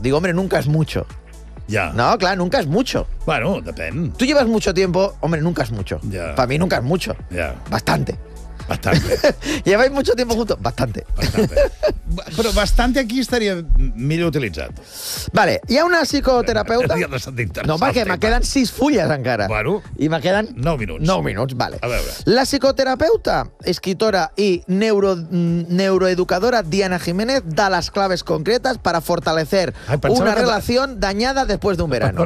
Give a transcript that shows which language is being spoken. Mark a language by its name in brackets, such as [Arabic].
[Spanish] Digo, hombre, nunca es mucho. Ya. No, clar, nunca es mucho. [Catalan] Bueno, depèn. [Spanish] Tú llevas mucho tiempo, hombre, nunca es mucho. Ya. Para mí nunca es mucho. Ya. Bastante. Bastante. ¿Lleváis mucho tiempo juntos? Bastante. Bastante. [Catalan] Però bastante aquí estaria millor utilitzat. Vale, hi ha una psicoterapeuta... Ja no s'ha d'interessar. No, perquè me queden 6 fulles encara. Bueno. I me queden... 9 minuts. 9 minuts, vale. A veure. [Spanish] La psicoterapeuta, escritora i neuroeducadora Diana Jiménez da les claves concretes para fortalecer una relació dañada después de un verano.